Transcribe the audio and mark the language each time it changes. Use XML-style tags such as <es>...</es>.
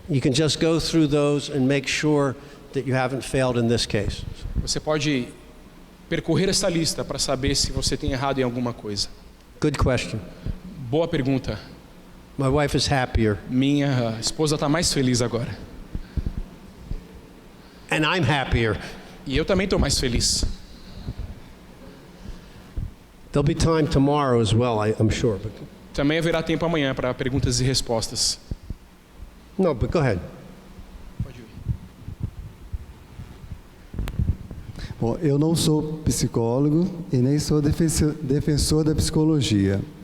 <en>You can just go through those and make sure that you haven't failed in this case.</en> <pt>Você pode percorrer essa lista para saber se você tem errado em alguma coisa.</pt> <en>Good question.</en> <pt>Boa pergunta.</pt> <en>My wife is happier.</en> <pt>Minha esposa está mais feliz agora.</pt> <en>And I'm happier.</en> <pt>E eu também estou mais feliz.</pt> <en>There'll be time tomorrow as well, I'm sure. But</en> <pt>Também haverá tempo amanhã para perguntas e respostas.</pt> <en>no, but go ahead.</en> <pt>Pode ir. Bom, eu não sou psicólogo e nem sou defensor da psicologia.</pt>